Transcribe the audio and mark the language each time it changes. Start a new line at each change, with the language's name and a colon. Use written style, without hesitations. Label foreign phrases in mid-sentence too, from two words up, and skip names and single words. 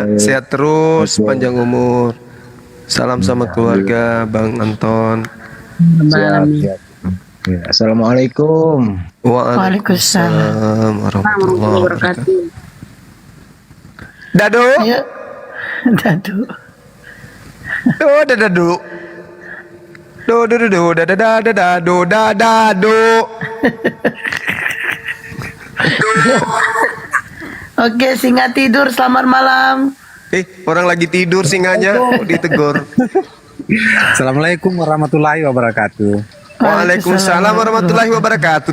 Indonesian: Sehat terus, panjang umur. Salam sama keluarga Bang Anton. Siap. Ya, Assalamualaikum.
Arabic: وعليكم السلام ورحمة الله وبركاته.
Indonesian: Dado. Ayo. Dadu. Do dadu. Do do do do da da da da da do da da do. Oke, singa tidur, selamat malam. Orang lagi tidur singanya ditegur.
Arabic: السلام عليكم ورحمة الله وبركاته. وعليكم السلام ورحمة الله وبركاته.